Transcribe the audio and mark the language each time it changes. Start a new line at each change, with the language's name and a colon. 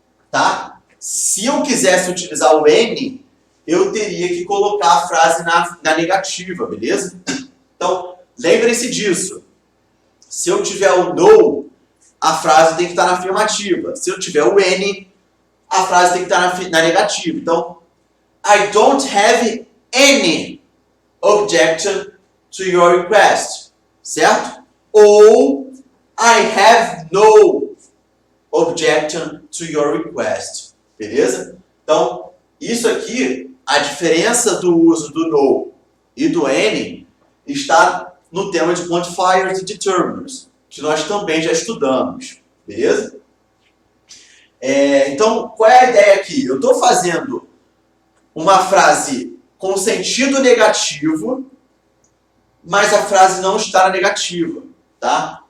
Portuguese: Tá? Se eu quisesse utilizar o N, eu teria que colocar a frase na negativa, beleza? Então, lembrem-se disso. Se eu tiver o no, a frase tem que estar na afirmativa. Se eu tiver o any, a frase tem que estar na negativa.
English: Então, I don't have any objection to your request. Certo? Ou I have no objection to your request.
Portuguese: Beleza? Então, isso aqui, a diferença do uso do no e do any está no tema de quantifiers e determiners, que nós também já estudamos. Beleza? Então, qual é a ideia aqui? Eu estou fazendo uma frase com sentido negativo, mas a frase não está na negativa. Tá?